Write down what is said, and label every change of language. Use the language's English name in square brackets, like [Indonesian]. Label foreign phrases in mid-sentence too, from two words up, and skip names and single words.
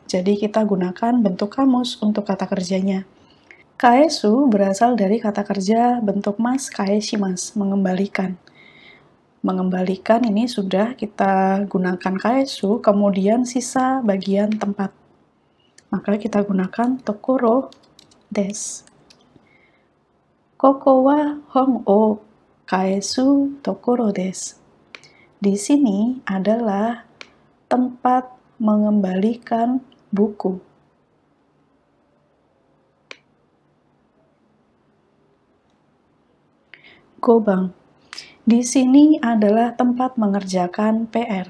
[Indonesian] Jadi kita gunakan bentuk kamus untuk kata kerjanya. Kaesu berasal dari kata kerja bentuk mas kaeshimasu, mengembalikan. Mengembalikan ini sudah kita gunakan kaesu, kemudian sisa bagian tempat. Maka kita gunakan [Japanese] ところです. ここは本を返すところです. [Indonesian] Di sini adalah tempat mengembalikan buku. Gobang. Di sini adalah tempat mengerjakan PR.